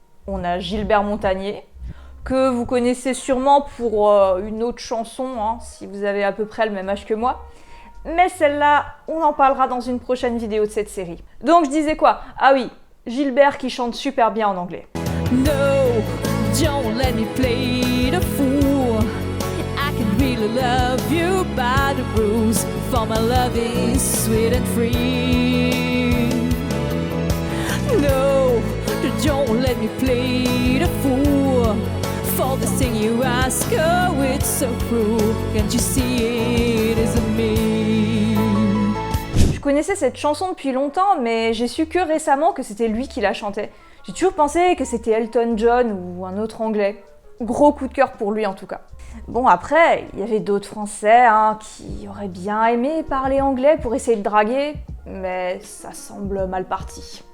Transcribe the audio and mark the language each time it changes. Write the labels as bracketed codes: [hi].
[fr] On a Gilbert Montagné, que vous connaissez sûrement pour une autre chanson, hein, si vous avez à peu près le même âge que moi. Mais celle-là, on en parlera dans une prochaine vidéo de cette série. Donc je disais quoi? Ah oui, Gilbert qui chante super bien en anglais. [en] No, don't let me play the fool. I can really love you by the rules. For my love is sweet and free. No, don't let me play the fool. For the thing you ask, oh, it's so cruel. Can't you see it isn't me? [fr] Je connaissais cette chanson depuis longtemps, mais j'ai su que récemment que c'était lui qui la chantait. J'ai toujours pensé que c'était Elton John ou un autre anglais. Gros coup de cœur pour lui en tout cas. Bon après, il y avait d'autres Français qui auraient bien aimé parler anglais pour essayer de draguer, mais ça semble mal parti.